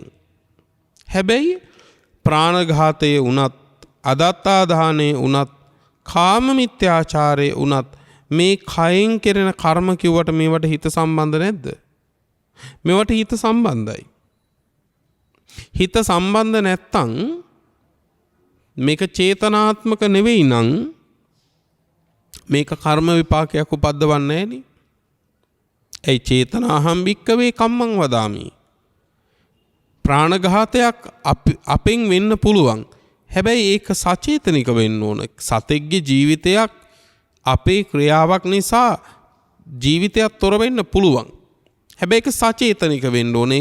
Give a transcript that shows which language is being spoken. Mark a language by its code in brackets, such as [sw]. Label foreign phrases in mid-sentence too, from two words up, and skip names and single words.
[si] හැබැයි ප්‍රාණඝාතයේ වුණත් අදත්තා දානයේ වුණත් කාම මිත්‍යාචාරයේ වුණත් මේ කයෙන් කෙරෙන කර්ම කිව්වට මේවට හිත සම්බන්ධ නැද්ද? මේවට හිත සම්බන්ධයි. හිත සම්බන්ධ නැත්තම් මේක චේතනාත්මක නෙවෙයි නම් මේක කර්ම විපාකයක් උපද්දවන්නේ නෑනේ. [pi] ඒ චේතනාහම් භික්කවේ කම්මං වදාමි. [si] ප්‍රාණඝාතයක් අපෙන් වෙන්න පුළුවන්. හැබැයි ඒක සචේතනික වෙන්න ඕන. සතෙක්ගේ ජීවිතයක් අපේ ක්‍රියාවක් නිසා ජීවිතයක් තොර වෙන්න පුළුවන්. හැබැයි ඒක සචේතනික වෙන්න ඕනේ.